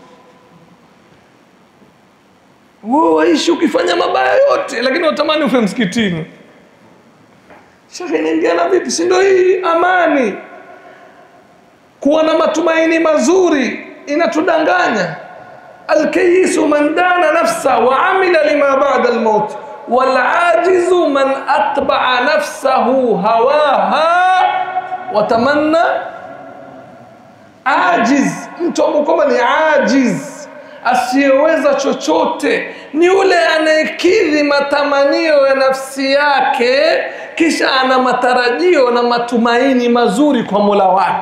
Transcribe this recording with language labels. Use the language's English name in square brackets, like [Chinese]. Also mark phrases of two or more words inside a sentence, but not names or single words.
[Swahili] Wewe waishi ukifanya mabaya yote lakini watamani ufe msikitini. Shekhe, inaingiana vipi? Si ndio hii amani? Kuwa na matumaini mazuri inatudanganya. [Arabic] الكيس من دان نفسه وعمل لما بعد الموت والعاجز من أتبع نفسه هواها وتمنى. [Swahili] Ajiz, mtu ambaye ni ajiz, asiyeweza chochote, ni yule anayekidhi matamanio ya nafsi yake kisha ana matarajio na matumaini mazuri kwa Mola wake.